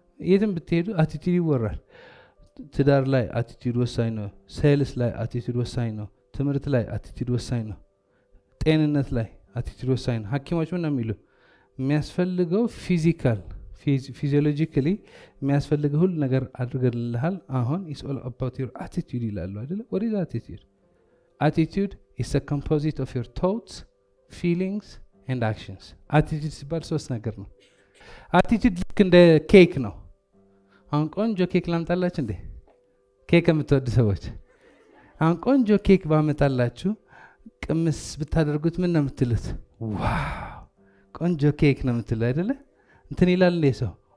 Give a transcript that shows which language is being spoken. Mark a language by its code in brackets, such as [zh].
[am] የትም ብትሄዱ አቲቲዩድ ይወራል። ትዳር ላይ አቲቲዩድ ወሳኝ ነው። ሴልስ ላይ አቲቲዩድ ወሳኝ ነው። ትምህርት ላይ አቲቲዩድ ወሳኝ ነው። ጤንነት ላይ አቲቲዩድ ወሳኝ ነው። ሐኪሞች ምን ነው የሚሉ የሚያስፈልገው ፊዚዮሎጂካሊ የሚያስፈልገው ሁሉ ነገር አድርገልሃል። አሁን ኢትስ ኦል አባውት ዩር አቲቲዩድ ይላሉ አይደለ? [en] what is attitude? attitude is a composite of your thoughts, feelings and actions. [am] attitude ሲባል ሶስት ነገር ነው። attitude ልክ እንደ ኬክ ነው። አሁን ቆንጆ ኬክ ላምጣላችሁ እንዴ? ኬክ የምትወዱ ሰዎች አሁን ቆንጆ ኬክ ባመጣላችሁ ቅምስ ብታደርጉት ምን ነው የምትሉት? ዋው ቆንጆ ኬክ ነው የምትሉ አይደለ? እንትን ይላል እንዴ ሰው?